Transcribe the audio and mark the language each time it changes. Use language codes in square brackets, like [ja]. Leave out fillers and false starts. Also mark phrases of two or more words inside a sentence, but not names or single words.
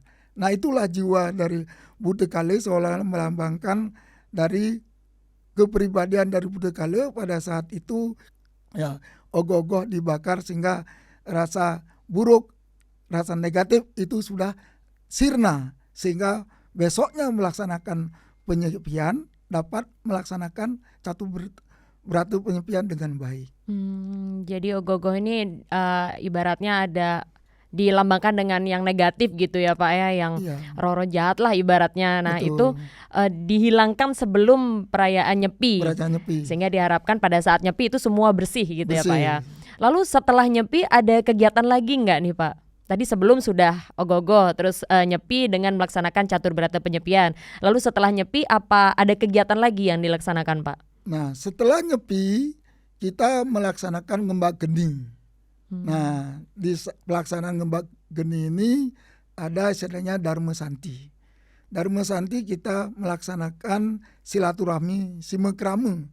[id] Nah itulah jiwa dari Buta Kale seolah melambangkan dari kepribadian dari Buta Kale pada saat itu ya ogoh-ogoh dibakar sehingga rasa buruk, rasa negatif itu sudah sirna sehingga besoknya melaksanakan penyepian dapat melaksanakan catur berata penyepian dengan baik. Jadi ogoh-ogoh ini ibaratnya ada dilambangkan dengan yang negatif gitu ya Pak ya, yang roh-roh jahat lah ibaratnya. Nah Betul. itu dihilangkan sebelum perayaan nyepi. Sehingga diharapkan pada saat nyepi itu semua bersih gitu ya Pak ya. Lalu setelah nyepi ada kegiatan lagi nggak nih Pak? Tadi sebelum sudah ogoh-ogoh, terus nyepi dengan melaksanakan catur berata penyepian. Lalu setelah nyepi apa ada kegiatan lagi yang dilaksanakan Pak? Nah setelah nyepi kita melaksanakan ngembak geni. Nah di pelaksanaan ngembak geni ini ada istilahnya Dharma Santi. Dharma Santi kita melaksanakan silaturahmi, simekrame.